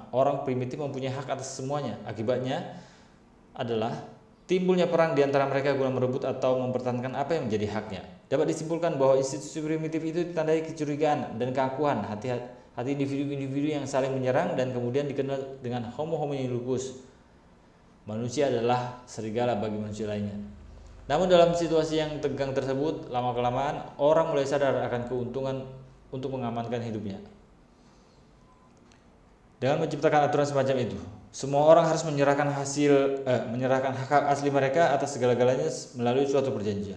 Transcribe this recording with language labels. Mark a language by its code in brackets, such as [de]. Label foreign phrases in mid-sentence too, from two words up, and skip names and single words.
[id] Orang primitif mempunyai hak atas semuanya. Akibatnya adalah timbulnya perang di antara mereka guna merebut atau mempertahankan apa yang menjadi haknya. Dapat disimpulkan bahwa institusi primitif itu ditandai kecurigaan dan keakuan hati individu-individu yang saling menyerang dan kemudian dikenal dengan [la] Homo homini lupus. [id] Manusia adalah serigala bagi manusia lainnya. Namun dalam situasi yang tegang tersebut, lama-kelamaan orang mulai sadar akan keuntungan untuk mengamankan hidupnya. Dengan menciptakan aturan semacam itu, semua orang harus menyerahkan hak asli mereka atas segala-galanya melalui suatu perjanjian.